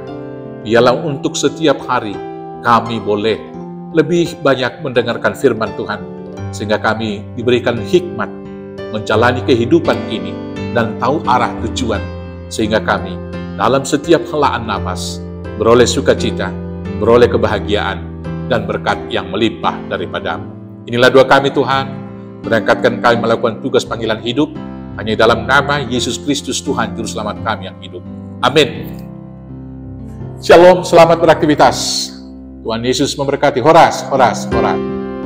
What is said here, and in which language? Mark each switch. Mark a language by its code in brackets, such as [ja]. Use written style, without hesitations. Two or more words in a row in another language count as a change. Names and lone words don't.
[id] Biarlah untuk setiap hari kami boleh lebih banyak mendengarkan firman Tuhan, sehingga kami diberikan hikmat menjalani kehidupan ini dan tahu arah tujuan, sehingga kami dalam setiap helaan nafas beroleh sukacita, beroleh kebahagiaan, dan berkat yang melimpah daripada-Mu. Inilah doa kami, Tuhan. Berangkatkan kami melakukan tugas panggilan hidup hanya dalam nama Yesus Kristus, Tuhan Juru Selamat kami yang hidup. Amin. Shalom, selamat beraktivitas. Tuhan Yesus memberkati. Horas, horas, horas.